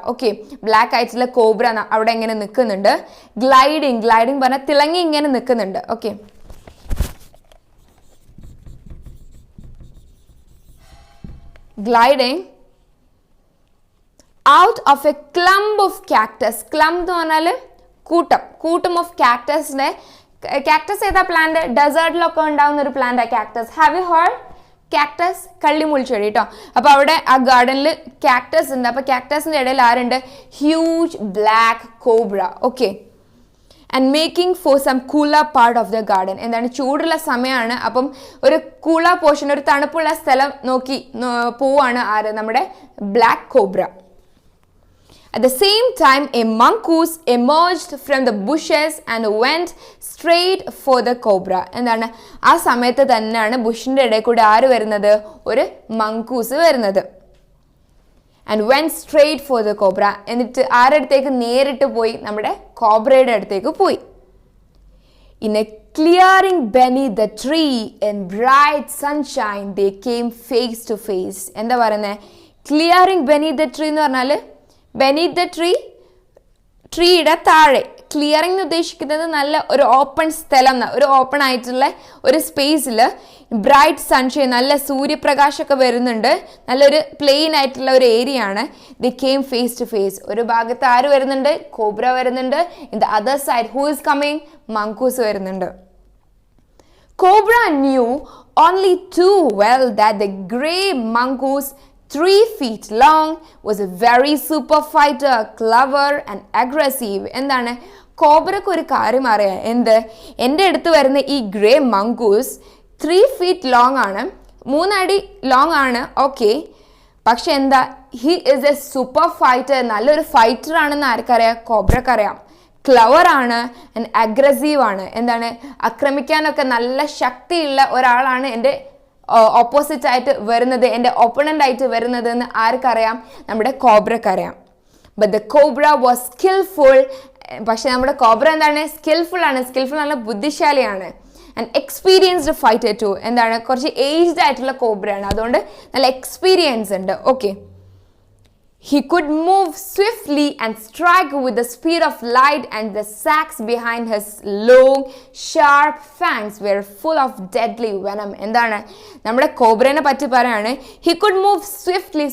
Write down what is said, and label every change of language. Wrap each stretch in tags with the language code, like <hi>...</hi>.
<ml>Okay, black ആയിട്ടുള്ള cobra അവിടെ ഇങ്ങനെ നിൽക്കുന്നുണ്ട്. ഗ്ലൈഡിങ് പറഞ്ഞാൽ തിളങ്ങി ഇങ്ങനെ നിൽക്കുന്നുണ്ട്.</ml> <en>Okay, gliding out of a clump of cactus.</en> <ml>Clump എന്ന് പറഞ്ഞാൽ കൂട്ടം ഓഫ് കാക്ടസിനെ. കാക്ടസ് ഏതാ പ്ലാന്റ്? ഡെസേർട്ടിലൊക്കെ ഉണ്ടാവുന്ന ഒരു plant cactus.</ml> <en>Have you heard?</en> <ml>Cactus കള്ളിമുൾച്ചെടി കേട്ടോ. അപ്പോൾ അവിടെ ആ ഗാർഡനിൽ കാക്ടസ് ഉണ്ട്. അപ്പോൾ കാക്ടസിൻ്റെ ഇടയിൽ ആരുണ്ട്?</ml> <en>Huge black cobra. Okay, and making for some cooler part of the garden.</en> <ml>എന്താണ്? ചൂടുള്ള സമയമാണ്. അപ്പം ഒരു കൂളർ പോർഷൻ, ഒരു തണുപ്പുള്ള സ്ഥലം നോക്കി പോവാണ് ആര്? നമ്മുടെ black cobra.</ml> <en>At the same time, a mongoose emerged from the bushes and went straight for the cobra.</en> <ml>എന്താണ്? ആ സമയത്ത് തന്നെയാണ് ബുഷിൻ്റെ ഇടയിൽ കൂടെ ആര് വരുന്നത്? ഒരു മങ്കൂസ് വരുന്നത്.</ml> <en>And went straight for the cobra.</en> <ml>എന്നിട്ട് ആരുടെ അടുത്തേക്ക്? നേരിട്ട് പോയി നമ്മുടെ കോബ്രയുടെ അടുത്തേക്ക് പോയി.</ml> <en>In a clearing beneath the tree in bright sunshine, they came face to face.</en> <ml>എന്താ പറയുന്നത്?</ml> <en>clearing beneath the tree</en> <ml>എന്ന് പറഞ്ഞാൽ</ml> <en>beneath the tree,</en> <ml>ട്രീയുടെ താഴെ. ക്ലിയറിംഗ് എന്ന് ഉദ്ദേശിക്കുന്നത് നല്ല ഒരു ഓപ്പൺ സ്ഥലം, ഒരു ഓപ്പൺ ആയിട്ടുള്ള ഒരു സ്പേസിൽ ബ്രൈറ്റ് സൺഷൈൻ, നല്ല സൂര്യപ്രകാശമൊക്കെ വരുന്നുണ്ട്, നല്ലൊരു പ്ലെയിൻ ആയിട്ടുള്ള ഒരു ഏരിയ ആണ്.</ml> <en>The came face to face.</en> <ml>ഒരു ഭാഗത്ത് ആര് വരുന്നുണ്ട്? കോബ്ര വരുന്നുണ്ട്.</ml> <en>In the other side who is coming? Mongoose വരുന്നുണ്ട്. Cobra knew only too well that the grey mongoose 3 feet long, was a very super fighter, clever and aggressive.</en> <ml>എന്താണ് കോബ്രക്ക് ഒരു കാര്യം അറിയാം, എന്ത് എൻ്റെ അടുത്ത് വരുന്ന ഈ ഗ്രേ മംഗൂസ് 3 feet ലോങ് ആണ്, 3 അടി ലോങ് ആണ്, ഓക്കെ. പക്ഷെ എന്താ,</ml> <en>he is a super fighter,</en> <ml>നല്ലൊരു ഫൈറ്റർ ആണെന്ന് ആർക്കറിയാം, കോബ്രക്കറിയാം. ക്ലവർ ആണ് ആൻഡ് അഗ്രസീവ് ആണ്, എന്താണ് ആക്രമിക്കാനൊക്കെ നല്ല ശക്തിയുള്ള ഒരാളാണ് എൻ്റെ ഓപ്പോസിറ്റ് ആയിട്ട് വരുന്നത്, എൻ്റെ ഓപ്പണൻ്റ് ആയിട്ട് വരുന്നത് എന്ന് ആർക്കറിയാം, നമ്മുടെ കോബ്രക്കറിയാം.</ml> <en>But the cobra was skilful.</en> <ml>പക്ഷെ നമ്മുടെ കോബ്ര എന്താണ്, സ്കിൽഫുൾ ആണ്, സ്കിൽഫുൾ നല്ല ബുദ്ധിശാലിയാണ്.</ml> <en>and experienced fighter too,</en> <ml>എന്താണ് കുറച്ച് ഏജ്ഡ് ആയിട്ടുള്ള കോബ്രയാണ്, അതുകൊണ്ട് നല്ല എക്സ്പീരിയൻസ് ഉണ്ട്, okay.</ml> <en>He could move swiftly and strike with the speed of light, and the sacs behind his long, sharp fangs were full of deadly venom.</en> <ml>എന്താണ് നമ്മുടെ കോബ്രനെ പറ്റി പറയാണ്,</ml> <en>he could move swiftly.</en>